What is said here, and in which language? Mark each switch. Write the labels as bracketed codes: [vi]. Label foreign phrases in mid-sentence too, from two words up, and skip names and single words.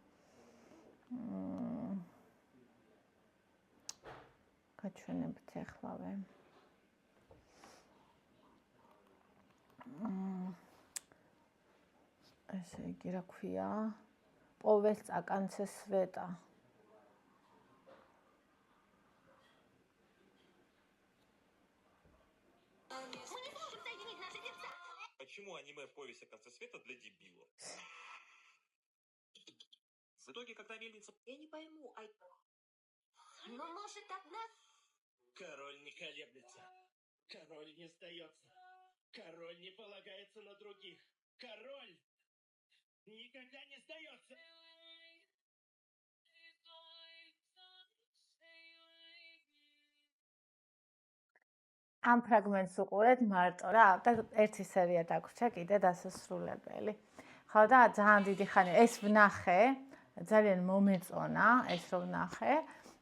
[ka] გაჩვენებთ ეხლავე. ესე იგი რა ქვია? პოველს აკანცე სვეტა. [ru] Почему аниме «Повесть о конце света» для дебилов? В итоге, когда мельница... Я не пойму, но может одна... Король не колеблется. Король не сдается. Король не полагается на других. Король никогда не сдается. [ka] ამ ფრაგმენტს უყურეთ მარტო რა და ერთი სერია დაგვრჩა კიდე დასასრულებელი. ხო და ძალიან დიდი ხანი ეს ვნახე, ძალიან მომეწონა ეს რომ ვნახე.